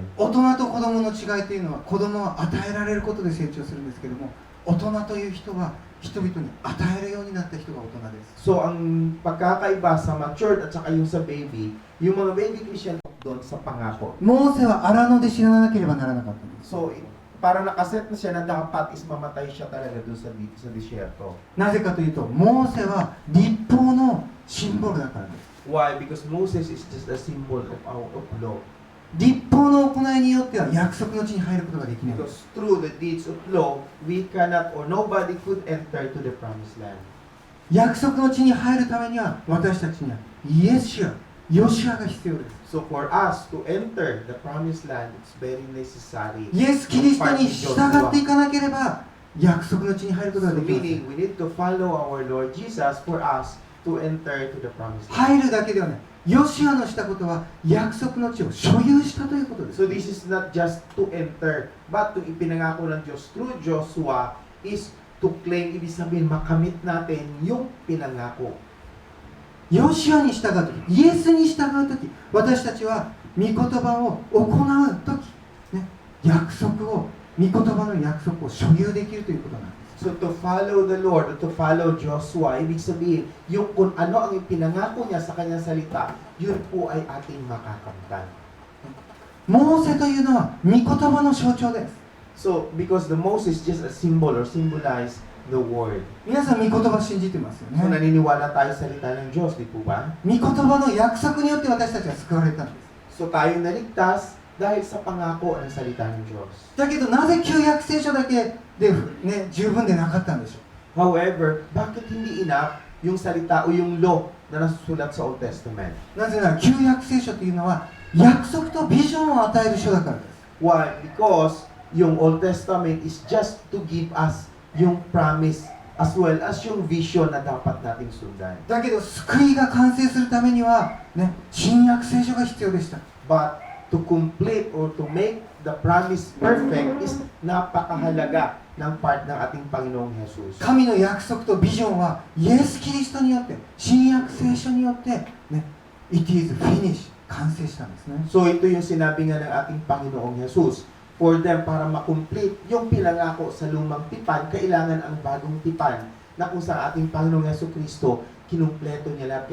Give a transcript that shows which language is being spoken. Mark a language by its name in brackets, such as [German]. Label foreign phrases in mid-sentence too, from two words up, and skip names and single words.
[Japanese] 大人と子供の違いというのは子供は与えられることで成長するんですけども、大人という人は人々に与えるようになった人が大人です。 [Filipino] So ang pagkakaiba sa matured at saka yung sa baby, yung mga [English] baby Christian [Filipino] doon sa pangako. [Japanese] モーセは荒野で死ななければならなかったんです。 [Filipino] So para nakaset na siya na dapat is mamatay siya talaga doon sa disyerto. [Japanese] なぜかというと、モーセは立法のシンボルだからです。 [English] Why? Because Moses is just a symbol of law. [Japanese] 立法の行いによっては約束の地に入ることができない。 [English] Because through the deeds of law, we cannot or nobody could enter to the promised land. [Japanese] 約束の地に入るためには私たちにはイエスやヨシュアが必要です。 [English] So for us to enter the promised land, it's very necessary. [Japanese] イエス・キリストに従っていかなければ約束の地に入ることが [English] So [Japanese] できません。 [English] meaning we need to follow our Lord Jesus for us to enter to the promised land. [Japanese] 入るだけではない。ヨシュアのしたことは約束の地を所有したということです。 [English] So this is not just to enter, but to [Filipino] ipinangako ng Diyos [English] through Joshua is to claim, [Filipino] ibig sabihin, makamit natin yung pinangako. [Japanese] ヨシュアに従うとき、イエスに従うとき、私たちは御言葉を行うとき、ね、約束を、御言葉の約束を所有できるということなんです。 [English] So to follow the Lord, or to follow Joshua, [Filipino] ibig sabihin, yung kung ano ang ipinangako niya sa kanyang salita, yun po ay ating makakamtan. [Japanese] モーセというのは御言葉の象徴です。 [English] So, because the Moses is just a symbol or symbolize the word. [Japanese] 皆さん御言葉信じてますよ [Filipino] So, [Japanese] ね。 [Filipino] naniniwala tayo sa salita ng Diyos, di po ba? [Japanese] 御言葉の約束によって私たちは救われたんです。 [Filipino] So, tayo naligtas dahil sa pangako ng salita ng Diyos. [Japanese] だけどなぜ旧約聖書だけで、ね、十分でなかったんでしょう。 [Filipino] However, bakit hindi enough yung salita o yung law na nasusulat sa [English] Old Testament? [Japanese] なぜなら旧約聖書というのは約束とビジョンを与える書だからです。 [English] Why? Because yung Old Testament is just to give us yung promise as well as yung vision [Filipino] na dapat nating sundan. [Japanese] だけど救いが完成するためには、ね、新約聖書が必要でした。 [English] But to complete or to make the promise perfect is [Filipino] napakahalaga ng part ng ating Panginoong Jesus. [Japanese] 神の約束とビジョンはイエス・キリストによって、新約聖書によって、ね、 [English] It is finished [Japanese] 完成したんですね。 [Filipino] So ito yung sinabi nga ng ating Panginoong Jesus. [English] For them, [Filipino] para makomplete yung pinangako sa lumang tipan, kailangan ang bagong tipan na kung sa ating Panginoong Jesucristo, kinumpleto niya lahat.